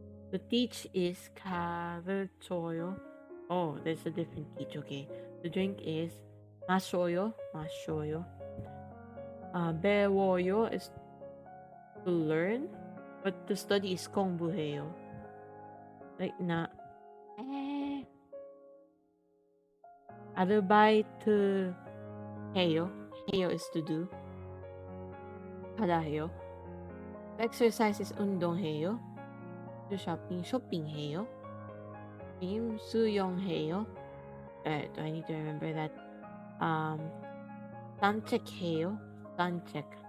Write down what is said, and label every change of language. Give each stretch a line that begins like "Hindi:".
English: To teach is 가르쳐요. Oh, there's a different teach. Okay. To drink is 마셔요.
Korean: 마셔요.
English: 배워요 is to learn. But to study is 공부해요.
Korean: Like 나 아르바이트 해요. 해요
English: is to do.
Korean: 하다 해요.
English: Exercise is 운동해요. To shopping, 쇼핑해요.
Korean: Gym, 수영해요.
English: Do I need to remember that?
Korean: 산책해요. 산책.